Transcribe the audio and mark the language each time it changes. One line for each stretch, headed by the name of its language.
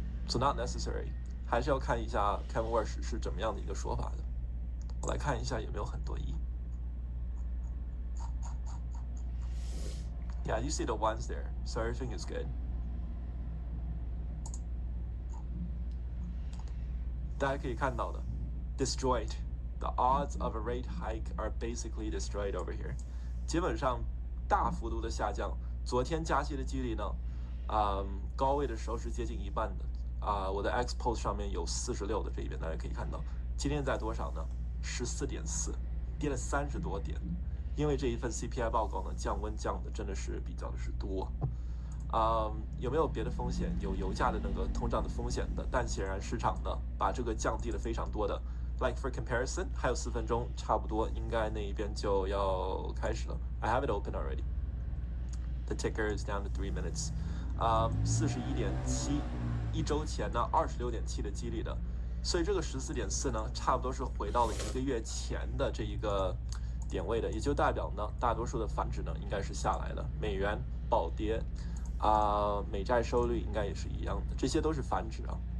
English: So not necessary，
Chinese: 还是要看一下 Kevin Walsh 是怎么样的一个说法的。我来看一下有没有很多1。
English: Yeah, you see the ones there, so everything is good.
Chinese: 大家可以看到的 ，
English: destroyed. The odds of a rate hike are basically destroyed over here.
Chinese: 基本上大幅度的下降。昨天加息的几率呢，高位的时候是接近一半的。我的 Xpost 上面有46的这一边，大家可以看到，今天在多少呢？14.4，跌了30多点。因为这一份 CPI 报告呢，降温降的真的是比较的是多。有没有别的风险？有油价的那个通胀的风险的，但显然市场呢把这个降低了非常多的。
English: Like for comparison，
Chinese: 还有4分钟，差不多应该那一边就要开始了。
English: I have it open already. The ticker is down to 3 minutes.
Chinese: 41.7，一周前呢26.7的几率的，所以这个14.4呢，差不多是回到了1个月前的这一个点位的，也就代表呢，大多数的反指呢应该是下来了，美元暴跌，美债收益率应该也是一样的，这些都是反指啊。